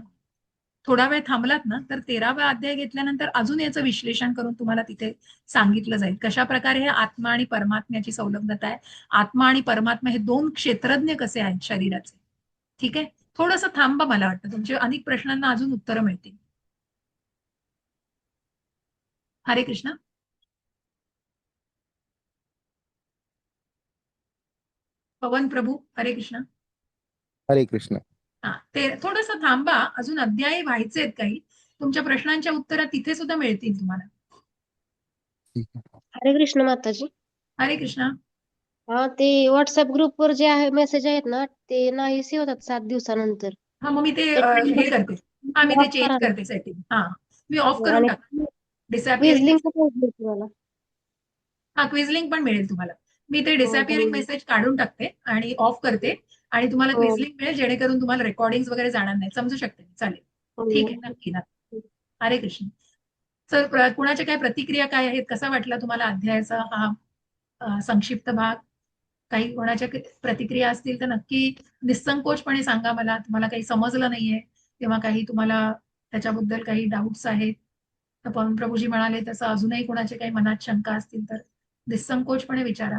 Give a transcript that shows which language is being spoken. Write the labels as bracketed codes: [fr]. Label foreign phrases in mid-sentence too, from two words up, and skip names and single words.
[mr] थोडा वेळ थांबलात ना, तर 13वा अध्याय घेतल्यानंतर अजून याचं विश्लेषण करून तुम्हाला तिथे सांगितलं जाईल कशा प्रकारे हे आत्मा आणि परमात्म्याची संलग्नता आहे. आत्मा आणि परमात्मा हे 2 क्षेत्रज्ञ कसे आहेत शरीराचे. ठीक आहे, थोडंसं थांबा, मला वाटतं तुमच्या अनेक प्रश्नांना अजून उत्तरं मिळतील. हरे कृष्ण. पवन प्रभू, हरे कृष्ण. हरे कृष्ण. हा, ते थोडस थांबा, अजून अध्याय व्हायचे आहेत काही. तुमच्या प्रश्नांच्या उत्तरं तिथे सुद्धा मिळतील तुम्हाला. ठीक आहे. हरे कृष्ण माताजी. हरे कृष्णा. हा, ते व्हॉट्सअप ग्रुपवर जे आहे मेसेज आहेत ना, ते नाहीसे होतात 7 दिवसानंतर. हा, मग मी ते ते हे करते. हा, मी ते ऑफ चेंज करा ना. करते सेटिंग. हा, मी ऑफ करून आणि टाकते. डिसअपिअरिंग. [en] quiz link [mr] पाहिजे तुम्हाला. हा, [en] quiz link [mr] पण मिळेल तुम्हाला. मी ते हो डिसअपिअरिंग धन्यवाद. मेसेज काढून टाकते आणि ऑफ करते, आणि तुम्हाला हो [en] quiz link [mr] मिळेल, जेणेकरून तुम्हाला रेकॉर्डिंग वगैरे जाणार नाही. समजू शकते मी. चालेल. ठीक आहे, हो. नक्की नक्की. हरे कृष्ण. सर, कुणाच्या काय प्रतिक्रिया काय आहेत? कसा वाटला तुम्हाला अध्यायाचा हा संक्षिप्त भाग? काही कोणाच्या प्रतिक्रिया असतील तर नक्की निसंकोचपणे सांगा मला. तुम्हाला काही समजलं नाहीये किंवा काही तुम्हाला त्याच्याबद्दल काही डाऊट्स आहेत, तर पवन प्रभूजी म्हणाले तसं अजूनही कोणाचे काही मनात शंका असतील तर निसंकोचपणे विचारा.